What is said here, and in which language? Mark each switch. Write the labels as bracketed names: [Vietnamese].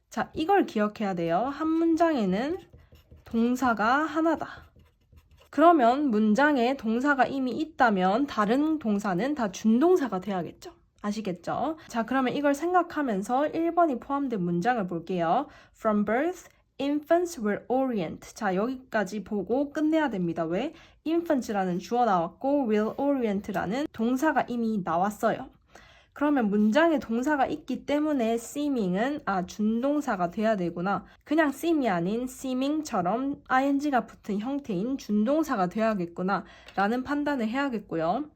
[Korean] 자, 이걸 기억해야 돼요. 한 문장에는 동사가 하나다. 그러면 문장에 동사가 이미 있다면 다른 동사는 다 준동사가 돼야겠죠. 아시겠죠? 자, 그러면 이걸 생각하면서 1번이 포함된 문장을 볼게요. [English] From birth, infants were orient. [Korean] 자, 여기까지 보고 끝내야 됩니다. 왜? infants라는 주어 나왔고 [English] will orient [Korean] 라는 동사가 이미 나왔어요. 그러면 문장에 동사가 있기 때문에 seeming은 준동사가 돼야 되구나. 그냥 seem이 아닌 seeming처럼 ing가 붙은 형태인 준동사가 돼야겠구나 라는 판단을 해야겠고요.